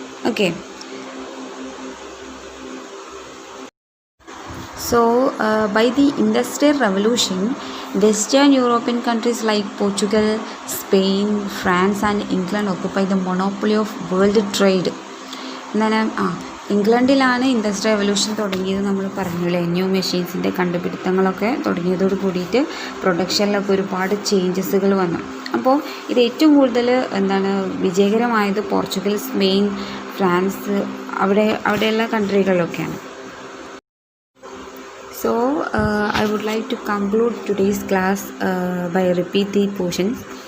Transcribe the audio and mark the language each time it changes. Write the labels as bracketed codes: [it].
[en] Okay, so by the industrial revolution, Western European countries like Portugal, Spain, France and England occupied the monopoly of world trade. [ml] എന്താണ്, ഇംഗ്ലണ്ടിലാണ് industrial revolution തുടങ്ങിയത്, നമ്മൾ പറഞ്ഞില്ലേ, new മെഷീൻസിൻ്റെ കണ്ടുപിടുത്തങ്ങളൊക്കെ തുടങ്ങിയതോട് കൂടിയിട്ട് പ്രൊഡക്ഷനിലൊക്കെ ഒരുപാട് ചേഞ്ചസുകൾ വന്നു. അപ്പോൾ ഇത് ഏറ്റവും കൂടുതൽ എന്താണ് വിജയകരമായത് പോർച്ചുഗൽ, സ്പെയിൻ, ഫ്രാൻസ്, അവിടെയുള്ള കൺട്രികളിലൊക്കെയാണ്. [en] So I would like to conclude today's class by repeat the portions.